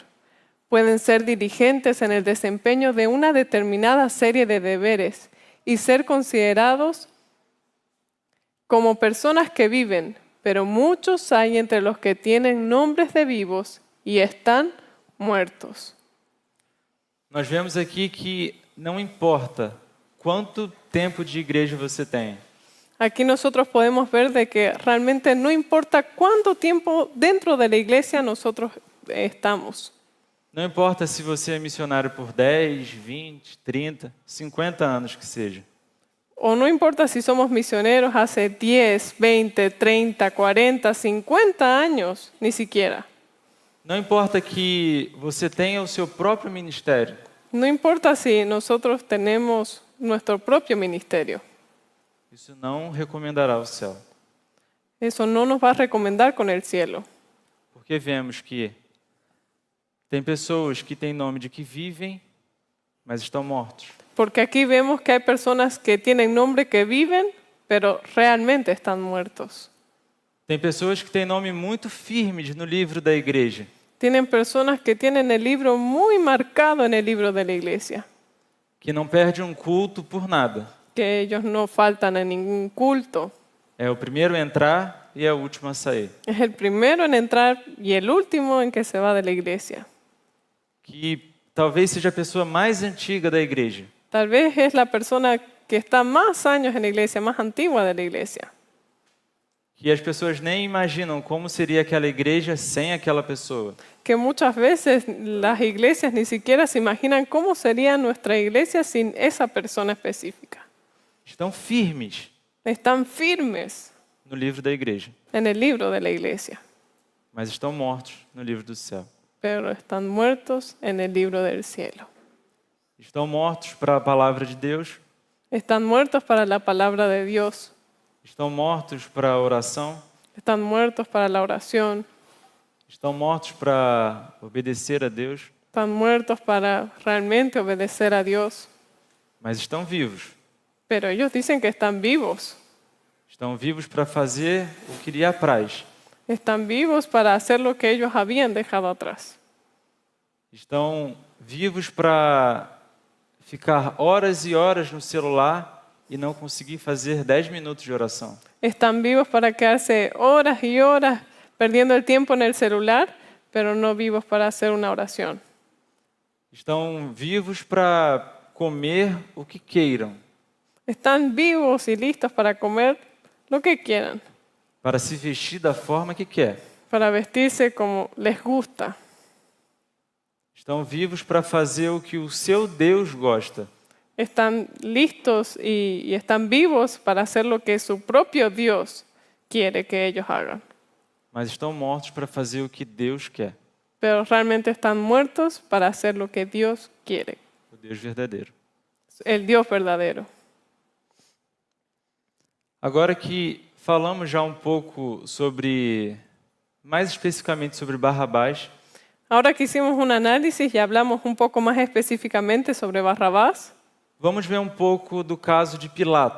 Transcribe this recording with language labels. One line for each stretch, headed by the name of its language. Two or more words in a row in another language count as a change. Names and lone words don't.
Spanish: Pueden ser diligentes en el desempeño de una determinada serie de deberes y ser considerados como personas que viven, pero muchos hay entre los que tienen nombres de vivos y están muertos.
Portuguese: Nós vemos aqui que não importa quanto tempo de igreja você tem.
Spanish: Aquí nosotros podemos ver de que realmente no importa cuánto tiempo dentro de la iglesia nosotros estamos.
Portuguese: Não importa se você é missionário por 10, 20, 30, 50 anos que seja.
Spanish: O no importa si somos misioneros hace 10, 20, 30, 40, 50 años, ni siquiera.
Portuguese: Não importa que você tenha o seu próprio ministério.
Spanish: No importa si nosotros tenemos nuestro propio ministerio.
Portuguese: Isso não recomendará o céu.
Spanish: Eso no nos va a recomendar con el cielo.
Portuguese: Porque vemos que tem pessoas que têm nome de que vivem, mas estão mortos.
Spanish: Porque aquí vemos que hay personas que tienen nombre que viven, pero realmente están muertos.
Portuguese: Tem pessoas que têm nome muito firmes no livro da igreja,
Spanish: Tienen personas que tienen el libro muy marcado en el libro de la iglesia,
Portuguese: que não perde um culto por nada.
Spanish: que ellos no faltan en ningún culto.
Portuguese: É o primeiro a entrar e é o último a sair.
Spanish: Es el primero en entrar y el último en que se va de la iglesia.
Portuguese: Que talvez seja a pessoa mais antiga da igreja,
Spanish: Tal vez es la persona que está más años en la iglesia, más antigua de la iglesia.
Portuguese: que as pessoas nem imaginam como seria aquela igreja sem aquela pessoa.
Spanish: Que muchas veces las iglesias ni siquiera se imaginan cómo sería nuestra iglesia sin esa persona específica.
Portuguese: Estão firmes
Spanish: Están firmes
Portuguese: no livro da igreja,
Spanish: en el libro de la iglesia,
Portuguese: mas estão mortos no livro do céu.
Spanish: pero están muertos en el libro del cielo.
Portuguese: Estão mortos para a palavra de Deus,
Spanish: Están muertos para la palabra de Dios.
Portuguese: estão mortos para a oração,
Spanish: Están muertos para la oración.
Portuguese: estão mortos para obedecer a Deus,
Spanish: Están muertos para realmente obedecer a Dios.
Portuguese: mas estão vivos.
Spanish: Pero ellos dicen que están vivos.
Portuguese: Estão vivos para fazer o que lhe apraz.
Spanish: Están vivos para hacer lo que ellos habían dejado atrás.
Portuguese: Estão vivos para ficar horas e horas no celular e não conseguir fazer 10 minutos de oração.
Spanish: Están vivos para quedarse horas y horas perdiendo el tiempo en el celular, pero no vivos para hacer una oración.
Portuguese: Estão vivos para comer o que queiram,
Spanish: Están vivos y listos para comer lo que quieran,
Portuguese: para se vestir da forma que quer.
Spanish: para vestirse como les gusta.
Portuguese: Estão vivos para fazer o que o seu Deus gosta.
Spanish: Están listos y están vivos para hacer lo que su propio Dios quiere que ellos hagan.
Portuguese: Mas estão mortos para fazer o que Deus quer,
Spanish: Pero realmente están muertos para hacer lo que Dios quiere,
Portuguese: o Deus verdadeiro.
Spanish: el Dios verdadero.
Portuguese: Agora que falamos já um pouco sobre, mais especificamente sobre Barrabás,
Spanish: Ahora que hicimos un análisis y hablamos un poco más específicamente sobre Barrabás,
Portuguese: vamos ver um pouco do caso de Pilatos.